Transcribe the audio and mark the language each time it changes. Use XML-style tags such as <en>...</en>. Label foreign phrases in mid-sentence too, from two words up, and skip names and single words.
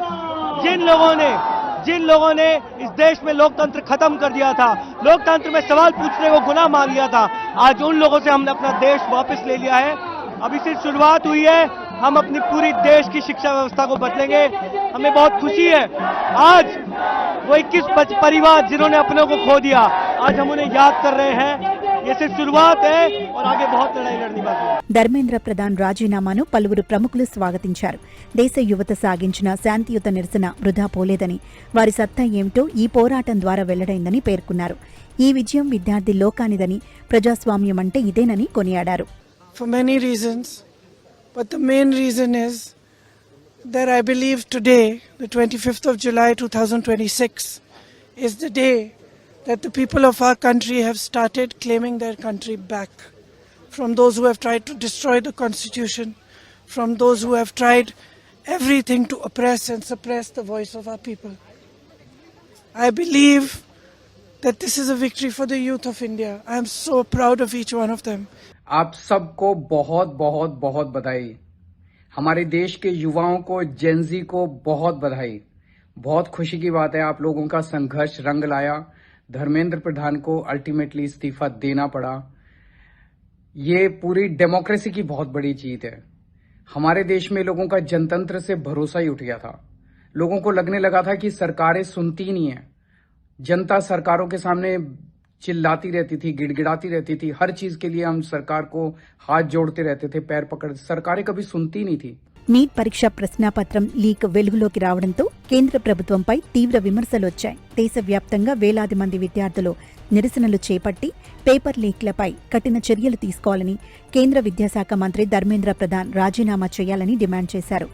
<hi>जिन लोगों ने इस देश में लोकतंत्र खत्म कर दिया था, लोकतंत्र में सवाल पूछने को गुनाह मान लिया था, आज उन लोगों से हमने अपना देश वापस ले लिया है। अभी सिर्फ शुरुआत हुई है। हम अपनी पूरी देश की शिक्षा व्यवस्था को बदलेंगे। हमें बहुत खुशी है। आज वो 21 परिवार जिन्होंने अपनों को खो दिया, आज हम उन्हें याद कर रहे हैं। ये सिर्फ शुरुआत है और आगे बहुत लड़ाई लड़नी बाकी है.</hi> <te>ధర్మేంద్ర ప్రధాన్ రాజీనామాను పలువురు ప్రముఖులు స్వాగతించారు. దేశ యువత సాగించిన శాంతియుత నిరసన వృధా పోలేదని, వారి సత్తా ఏమిటో ఈ పోరాటం ద్వారా వెల్లడైందని పేర్కొన్నారు. ఈ విజయం విద్యార్థి లోకానిదని, ప్రజాస్వామ్యం అంటే ఇదేనని కొనియాడారు.</te> <en>For many reasons, but the main reason is that I believe today, the 25th of July 2026, is the day that the people of our country have started claiming their country back from those who have tried to destroy the Constitution, from those who have tried everything to oppress and suppress the voice of our people. I believe that this is a victory for the youth of India. I am so proud of each one of them.</en> <hi>आप सबको बहुत बहुत बहुत बधाई। हमारे देश के युवाओं को, जेनजी को बहुत बधाई। बहुत खुशी की बात है, आप लोगों का संघर्ष रंग लाया। धर्मेंद्र प्रधान को अल्टीमेटली इस्तीफा देना पड़ा। ये पूरी डेमोक्रेसी की बहुत बड़ी जीत है। हमारे देश में लोगों का जनतंत्र से भरोसा ही उठ गया था। लोगों को लगने लगा था कि सरकारें सुनती नहीं है। जनता सरकारों के सामने चिल्लाती रहती थी, गिड़गिड़ाती रहती थी। हर चीज के लिए हम सरकार को हाथ जोड़ते रहते थे, पैर पकड़। सरकारें कभी सुनती नहीं थी।</hi> <te>నీట్ పరీక్ష ప్రశ్నాపత్రం లీక్ వెలుగులోకి రావడంతో కేంద్ర ప్రభుత్వంపై తీవ్ర విమర్శలు వచ్చాయి. దేశవ్యాప్తంగా వేలాది మంది విద్యార్థులు నిరసనలు చేపట్టి పేపర్ లీక్లపై కఠిన చర్యలు తీసుకోవాలని కేంద్ర విద్యాశాఖ మంత్రి ధర్మేంద్ర ప్రధాన్ రాజీనామా చేయాలని డిమాండ్ చేశారు.</te>